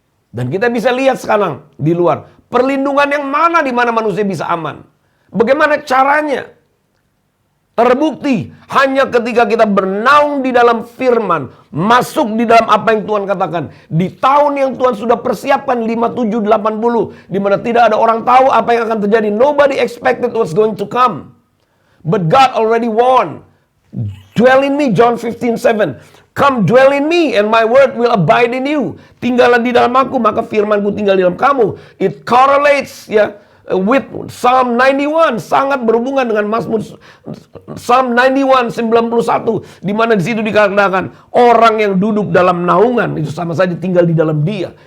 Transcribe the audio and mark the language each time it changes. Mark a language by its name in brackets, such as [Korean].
[Indonesian] Dan kita bisa lihat sekarang di luar, perlindungan yang mana di mana manusia bisa aman. Bagaimana caranya? Terbukti hanya ketika kita bernaung di dalam firman, masuk di dalam apa yang Tuhan katakan. Di tahun yang Tuhan sudah persiapkan 5780, di mana tidak ada orang tahu apa yang akan terjadi. [English] Nobody expected what's going to come. But God already warned. Dwell in me, John 15:7. Come dwell in me and my word will abide in you. [Indonesian] Tinggallah di dalam aku, maka firmanku tinggal di dalam kamu. [English] It correlates ya with Psalm 91, [Indonesian] sangat berhubungan dengan Mazmur Psalm 91 di mana di situ dikatakan orang yang duduk dalam naungan itu sama saja tinggal di dalam Dia.